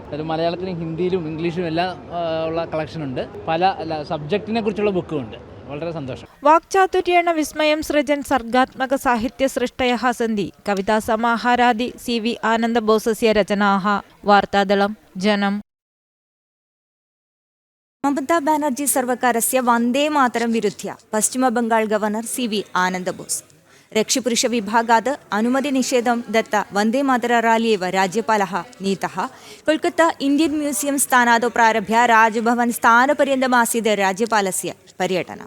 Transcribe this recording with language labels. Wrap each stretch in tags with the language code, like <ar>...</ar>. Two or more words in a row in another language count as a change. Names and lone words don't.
<ml>ഒരു മലയാളത്തിലും ഹിന്ദിയിലും ഇംഗ്ലീഷിലും എല്ലാം ഉള്ള കളക്ഷൻ ഉണ്ട്. പല സബ്ജക്റ്റിനെ കുറിച്ചുള്ള ബുക്കും ഉണ്ട്. വളരെ സന്തോഷം.</ml> <sa>വാക്ചാതുര്യേണ വിസ്മയം സൃജൻ സർഗാത്മക സാഹിത്യ സൃഷ്ടയഃ സന്തി. കവിതാ സമാഹാരാദി CV ആനന്ദബോസസ്യ രചനാഃ. വാർത്താദളം ജനം. ममता बानर्जी सर्वकारस्य वन्दे मातरं विरुध्य पश्चिमबंगाल गवर्नर CV आनन्दबोस. रक्षिपुरुषविभागात् अनुमतिनिषेधं दत्त वन्दे मातर राली एव राज्यपालः नीतः. कोलकाता इण्डियन् म्यूसियं स्थानात् प्रारभ्य राजभवन स्थानपर्यन्तमासीत् राज्यपालस्य पर्यटनं.</sa>